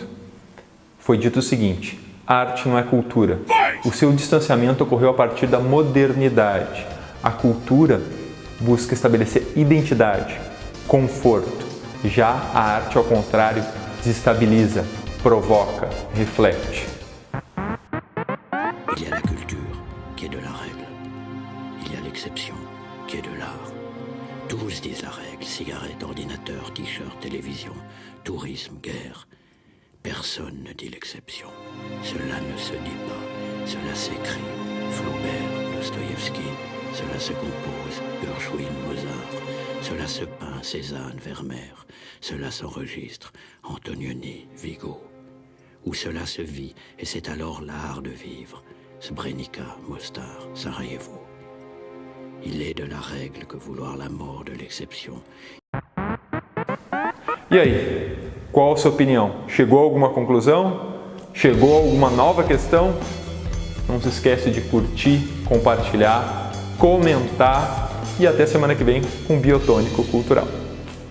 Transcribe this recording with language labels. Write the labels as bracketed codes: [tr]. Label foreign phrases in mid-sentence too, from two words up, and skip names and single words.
[pt] Foi dito o seguinte: a arte não é cultura. O seu distanciamento ocorreu a partir da modernidade. A cultura busca estabelecer identidade, conforto. Já a arte, ao contrário, desestabiliza, provoca, reflete. [fr] Il y a la culture, qui est de la règle. Il y a l'exception, qui est de l'art. Tous disent la règle, cigarettes, ordinateur, t-shirt, télévision, tourisme, guerre. Personne ne dit l'exception. Cela ne se dit pas, cela s'écrit. Flaubert, Dostoïevski, cela se compose. Gershwin, Mozart, cela se peint. Cézanne, Vermeer, cela s'enregistre. Antonioni, Vigo. Où cela se vit, et c'est alors l'art de vivre. Srebrenica, Mostar, Sarajevo. Il est de la règle que vouloir la mort de l'exception. [pt] E aí, qual a sua opinião? Chegou a alguma conclusão? Chegou a alguma nova questão? Não se esquece de curtir, compartilhar, comentar e até semana que vem com Biotônico Cultural.